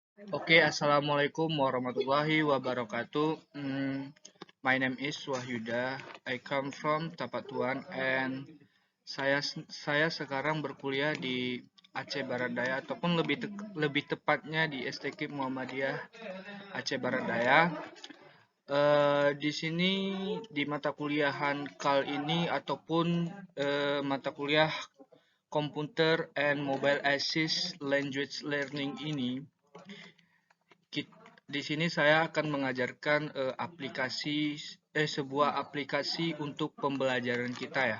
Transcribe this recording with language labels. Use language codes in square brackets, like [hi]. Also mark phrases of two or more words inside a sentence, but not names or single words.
[ar] السلام عليكم ورحمة الله وبركاته. [en] My name is Wahyuda. I come from Tapatuan and [id] saya sekarang berkuliah di Aceh Barat Daya ataupun lebih tepatnya di STQ Muhammadiyah Aceh Barat Daya. Di sini di mata kuliahan kal ini ataupun mata kuliah Computer and Mobile Assist Language Learning ini di sini saya akan mengajarkan sebuah aplikasi untuk pembelajaran kita ya.